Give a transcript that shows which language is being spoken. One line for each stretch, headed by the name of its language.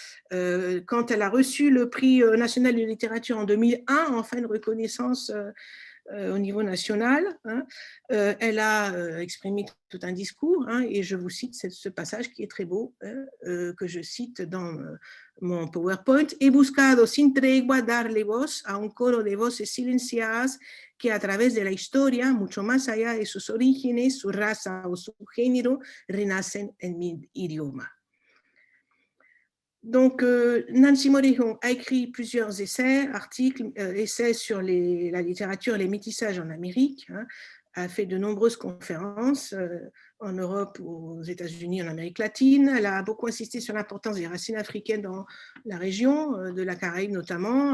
French: Quand elle a reçu le prix national de littérature en 2001, enfin une reconnaissance au niveau national, elle a exprimé tout un discours, et je vous cite ce passage qui est très beau, que je cite dans mon PowerPoint.
Spanish: He buscado sin tregua darle voz a un coro de voces silenciadas que a través de la historia, mucho más allá de sus orígenes, su raza o su género, renacen en mi idioma.
French: Donc, Nancy Morejon a écrit plusieurs essais, articles, essais sur la littérature et les métissages en Amérique, hein, a fait de nombreuses conférences en Europe, aux États-Unis, en Amérique latine. Elle a beaucoup insisté sur l'importance des racines africaines dans la région, de la Caraïbe notamment.